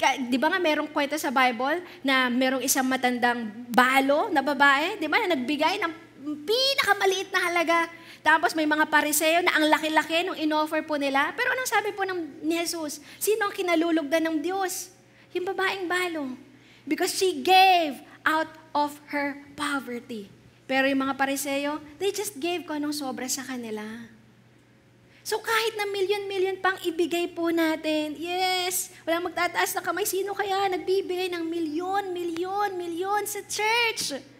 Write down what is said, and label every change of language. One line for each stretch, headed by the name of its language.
Filipino: Di ba nga merong kwento sa Bible na merong isang matandang balo na babae, di ba, na nagbigay ng pinakamaliit na halaga. Tapos may mga pariseo na ang laki-laki nung in-offer po nila. Pero anong sabi po ni Jesus? Sino ang kinalulugdan ng Diyos? Yung babaeng balo.
English: Because she gave out of her poverty.
Filipino: Pero yung mga pariseo,
English: they just gave
Filipino: kung anong sobra sa kanila. So kahit na milyon-milyon pang ibigay po natin, yes, walang magtataas na kamay, sino kaya nagbibigay ng milyon sa church?